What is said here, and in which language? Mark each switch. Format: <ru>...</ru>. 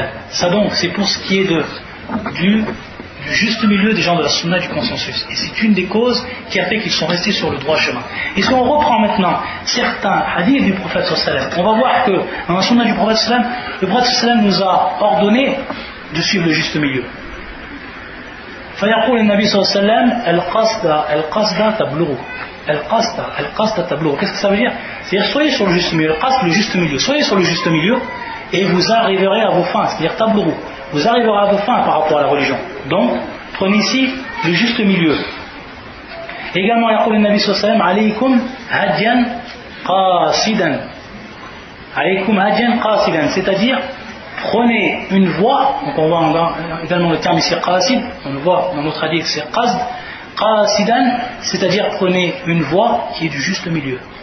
<fr>Ça donc, c'est pour ce qui est du juste milieu des gens de la sunna du consensus. Et c'est une des causes qui a fait qu'ils sont restés sur le droit chemin. Et si on reprend maintenant certains hadiths du prophète sallallahu, on va voir que dans la sunna du prophète sallallahu, le prophète sallallahu nous a ordonné de suivre le juste milieu.</fr> <ar>فيقول النبي صلى الله عليه وسلم القصد تبلغ القصد تبلغ.</ar> <fr>Qu'est-ce que ça veut dire? C'est-à-dire soyez sur le juste milieu, le juste milieu, soyez sur le juste milieu et vous arriverez à vos fins, c'est-à-dire tablourou, vous arriverez à vos fins par rapport à la religion. Donc prenez ici le juste milieu. Également</fr> <ar>يقول النبي صلى الله عليه وسلم عليكم هديا قاصدا</ar> <fr>عليكم هديا قاصدا, c'est-à-dire prenez une voie, donc on voit également le terme ici qasid, on le voit dans notre hadith c'est qasd, qasidan, c'est-à-dire prenez une voie qui est du juste milieu.</fr>